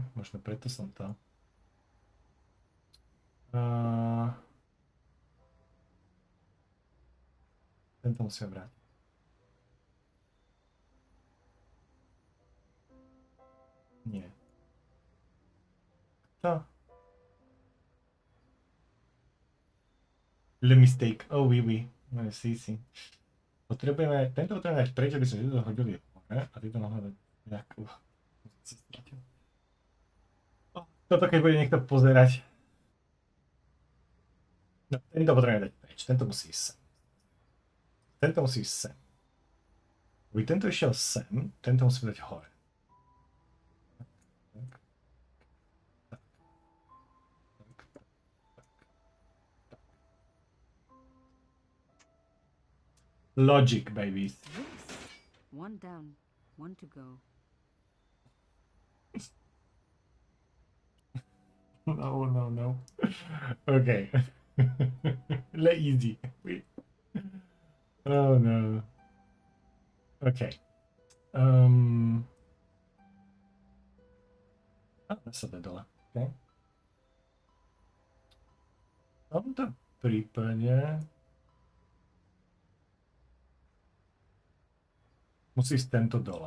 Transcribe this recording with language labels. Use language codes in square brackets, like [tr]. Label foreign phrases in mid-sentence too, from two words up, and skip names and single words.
[sk] Možno preto som to... Tento musíme vrátiť. Nie. To. [fr] Le mistake. Oh, oui. [sk] No, si. Potrebujeme, tento potrebujeme dať preč, aby sme tieto hodili hore a tieto mohli dať nejakú... Toto keď bude niekto pozerať. No, tento potrebujeme dať preč, tento musí ísť sem. Tento musí ísť sem. Aby tento išiel sem, tento musíme dať hore. [en] Logic, babies. One down, one to go. [sk] No. [en] Okay. Easy. Oh no. Okay. [sk] Sa dá dole. Okay. V tomto prípade musí ísť tento dole.